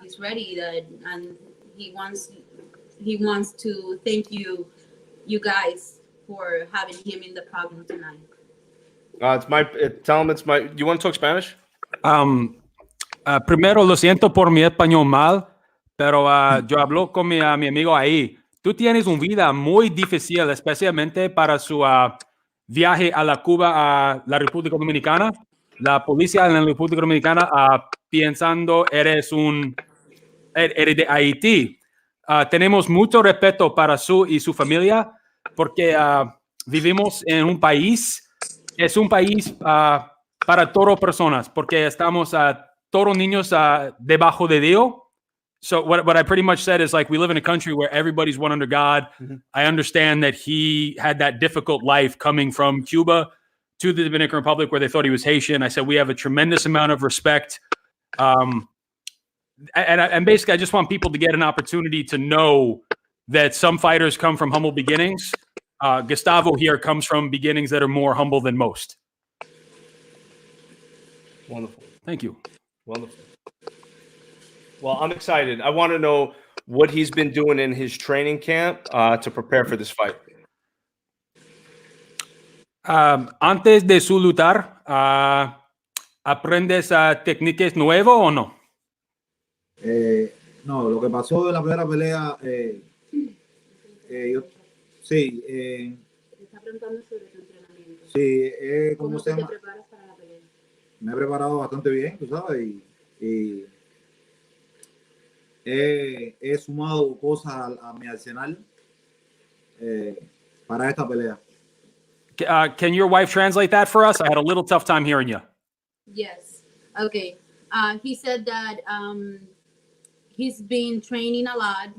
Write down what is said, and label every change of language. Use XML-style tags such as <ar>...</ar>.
<en>He's ready, and he wants to thank you guys for having him in the program tonight. Tell him it's my. You want to talk Spanish?</en> <es>Primero, lo siento por mi español mal, pero yo hablo con mi amigo ahí. Tú tienes una vida muy difícil, especialmente para su viaje a la Cuba, a la República Dominicana. La policía en la República Dominicana pensando eres de Haití. Tenemos mucho respeto para su y su familia porque vivimos en un país, es un país para todas personas, porque estamos todos niños debajo de Dios.</es> <en>So what I pretty much said is, like, we live in a country where everybody's one under God. Mm-hmm. I understand that he had that difficult life coming from Cuba to the Dominican Republic where they thought he was Haitian. I said we have a tremendous amount of respect. And basically, I just want people to get an opportunity to know that some fighters come from humble beginnings. Gustavo here comes from beginnings that are more humble than most. Wonderful. Thank you. Wonderful. Well, I'm excited. I want to know what he's been doing in his training camp to prepare for this fight.</en> <es>Antes de su lutar, ¿aprendes técnicas nuevas o no? No, lo que pasó en la primera pelea, sí. Está preguntando sobre tu entrenamiento. Sí, ¿cómo se llama? ¿Cómo te preparas para la pelea? Me he preparado bastante bien, tú sabes, y he sumado cosas a mi arsenal para esta pelea.</es> <en>Can your wife translate that for us? I had a little tough time hearing you. Yes. Okay. He said that he's been training a lot.</en>